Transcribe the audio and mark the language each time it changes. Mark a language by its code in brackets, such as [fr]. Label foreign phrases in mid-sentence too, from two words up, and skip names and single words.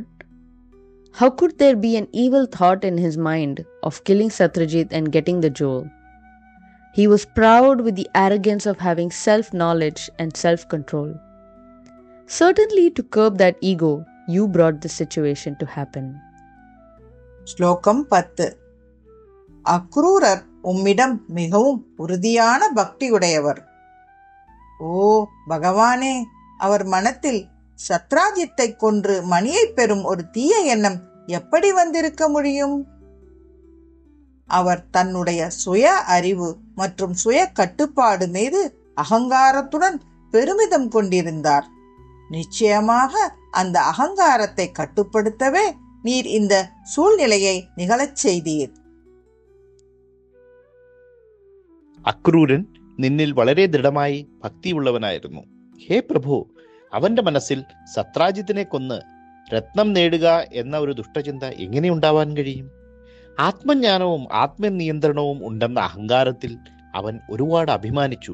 [en] How could there be an evil thought in his mind of killing Satyajit and getting the jewel? He was proud with the arrogance of having self-knowledge and self-control. Certainly, to curb that ego, you brought this situation to happen. [ta] ஸ்லோகம் 10. அக்ரூரர் உம்மிடம் மிகவும் உறுதியான பக்தியுடையவர். ஓ பகவானே, அவர் மனத்தில் சத்ராஜித்தை கொன்று மணியை பெறும் ஒரு தீய எண்ணம் எப்படி வந்திருக்க முடியும்? அவர் தன்னுடைய சுய அறிவு மற்றும் சுய கட்டுப்பாடு மீது அகங்காரத்துடன் பெருமிதம் கொண்டிருந்தார். நிச்சயமாக அந்த அகங்காரத்தை கட்டுப்படுத்தவே நீர் இந்த சூழ்நிலையை நிகழச் செய்தீர். [ml] അക്രൂരൻ നിന്നിൽ വളരെ ദൃഢമായി ഭക്തിയുള്ളവനായിരുന്നു. ഹേ പ്രഭു, അവന്റെ മനസ്സിൽ സത്രാജിത്തിനെ കൊന്ന് രത്നം നേടുക എന്ന ഒരു ദുഷ്ടചിന്ത എങ്ങനെയുണ്ടാവാൻ കഴിയും? ആത്മജ്ഞാനവും ആത്മനിയന്ത്രണവും ഉണ്ടെന്ന അഹങ്കാരത്തിൽ അവൻ ഒരുപാട് അഭിമാനിച്ചു.